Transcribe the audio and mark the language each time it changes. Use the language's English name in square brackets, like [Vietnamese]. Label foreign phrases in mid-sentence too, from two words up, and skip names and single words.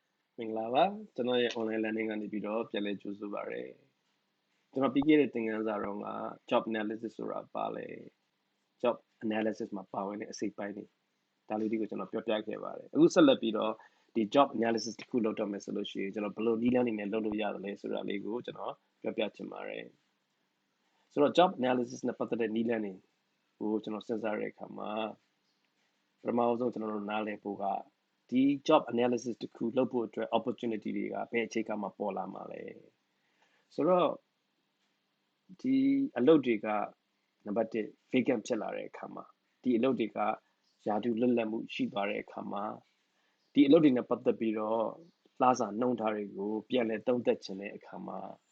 [Burmese] မင်္ဂလာပါကျွန်တော်ရဲ့ [English] online learning [Burmese] ကနေပြီးတော့ပြန်လည်ကြိုဆိုပါရစေကျွန်တော်ပြီးခဲ့တဲ့သင်ခန်းစာတော့က [English] job analysis [Burmese] ဆိုတာပါလေ [English] job analysis [Burmese] မှာပါဝင်တဲ့အစိပ်ပိုင်းတွေဒါလေးတွေကိုကျွန်တော်ပြောပြခဲ့ပါတယ်အခုဆက်လက်ပြီးတော့ဒီ [English] job analysis [Burmese] တစ်ခု လုပ်တော့မယ်ဆိုလို့ရှိရင်ကျွန်တော်ဘယ်လိုနည်းလမ်းတွေနဲ့လုပ်လို့ရတယ်လဲဆိုတာလေးကိုကျွန်တော်ပြောပြချင်ပါတယ်ဆိုတော့ [English] job analysis [Burmese] နဲ့ ပတ်သက်တဲ့နည်းလမ်းတွေကိုကျွန်တော်စဉ်းစားရတဲ့အခါမှာပထမဆုံးကျွန်တော်တို့နားလည်ဖို့ကဒီ [English] job analysis [Burmese] တစ်ခုလုပ်ဖို့အတွက် opportunity တွေကဘယ်အခြေခံမှာပေါ်လာမှာလဲဆိုတော့ဒီအလုပ်တွေကနံပါတ်1 vacant ဖြစ်လာတဲ့အခါမှာဒီအလုပ်တွေကယာတူလွတ်လပ်မှုရှိသွားတဲ့အခါမှာဒီအလုပ်တွေနဲ့ပတ်သက်ပြီးတော့လစာနှုန်းထားတွေကိုပြန်လည်သုံးသပ်ခြင်းတဲ့အခါမှာ